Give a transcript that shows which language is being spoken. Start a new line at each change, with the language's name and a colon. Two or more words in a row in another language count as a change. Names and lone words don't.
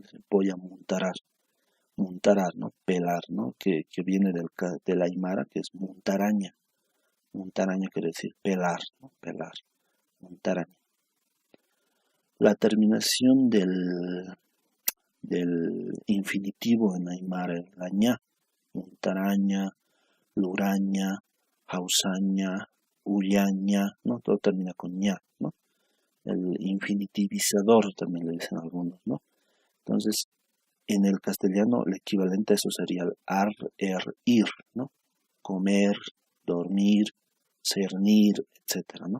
Spanish: Dice, voy a montarar, ¿no? Pelar, ¿no? Que viene del aymara, que es montaraña. Montaraña quiere decir pelar, ¿no? Pelar, montaraña. La terminación del infinitivo en aymara es la ña, montaraña, luraña, jausaña, ullaña, ¿no? Todo termina con ña, ¿no? El infinitivizador también le dicen algunos, ¿no? Entonces, en el castellano el equivalente a eso sería el ar, ir, ¿no? Comer, dormir, cernir, etcétera, ¿no?